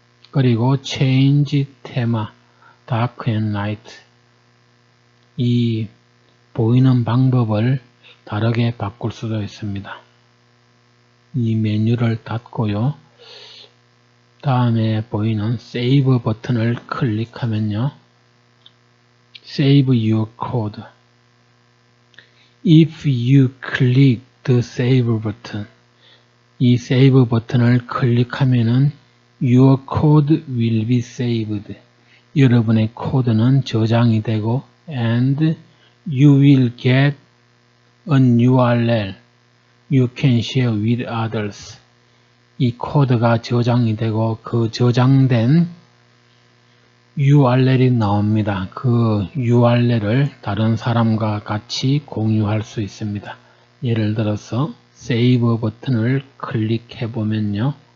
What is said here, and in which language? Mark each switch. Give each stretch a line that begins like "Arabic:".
English: 그리고 Change 테마 Dark and Light.
Korean: 이 보이는 방법을 다르게 바꿀 수도 있습니다. 이 메뉴를 닫고요. 다음에 보이는 Save 버튼을 클릭하면요.
English: Save your code. If you click the Save button,
Korean: 이 Save 버튼을 클릭하면은
English: Your code will be saved.
Korean: 여러분의 코드는 저장이 되고
English: and you will get an URL you can share with others.
Korean: 이 코드가 저장이 되고 그 저장된 URL이 나옵니다. 그 URL을 다른 사람과 같이 공유할 수 있습니다. 예를 들어서 Save 버튼을 클릭해 보면요.